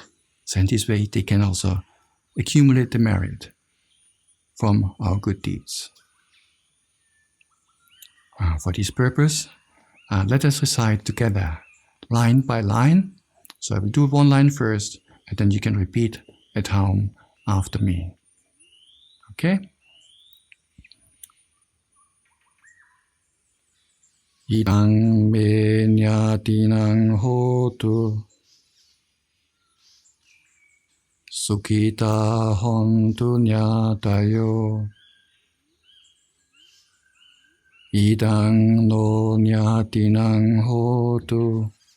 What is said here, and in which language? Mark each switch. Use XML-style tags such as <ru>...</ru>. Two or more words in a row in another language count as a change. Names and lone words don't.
<en>So in this way, they can also accumulate the merit from our good deeds. For this purpose, let us recite together, line by line. So I will do one line first, and then you can repeat at home after me. Okay?</en> <pi>Idang me nyatinang hotu Sukhita hontu nyatayo Idang no nyatinang hotu</pi>